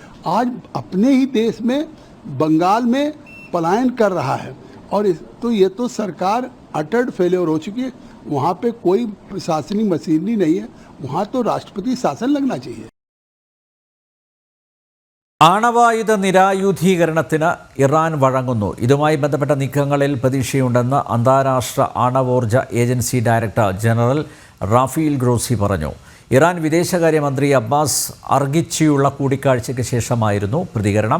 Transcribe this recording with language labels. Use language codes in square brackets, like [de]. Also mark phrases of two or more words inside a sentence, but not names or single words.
[hi] आज अपने ही देश में बंगाल में पलायन कर रहा है और तो ये तो सरकार [en] utter failure [hi] हो चुकी है. वहाँ पे कोई प्रशासनिक मशीनरी नहीं है, वहाँ तो राष्ट्रपति शासन लगना चाहिए. [ml] ആണവായുധ നിരായുധീകരണത്തിന് ഇറാൻ വഴങ്ങുന്നു. ഇതുമായി ബന്ധപ്പെട്ട നീക്കങ്ങളിൽ പ്രതീക്ഷയുണ്ടെന്ന് അന്താരാഷ്ട്ര ആണവോർജ ഏജൻസി ഡയറക്ടർ ജനറൽ റാഫീൽ ഗ്രോസി പറഞ്ഞു. ഇറാൻ വിദേശകാര്യമന്ത്രി അബ്ബാസ് അർഗിച്ചിയുള്ള കൂടിക്കാഴ്ചയ്ക്ക് ശേഷമായിരുന്നു പ്രതികരണം.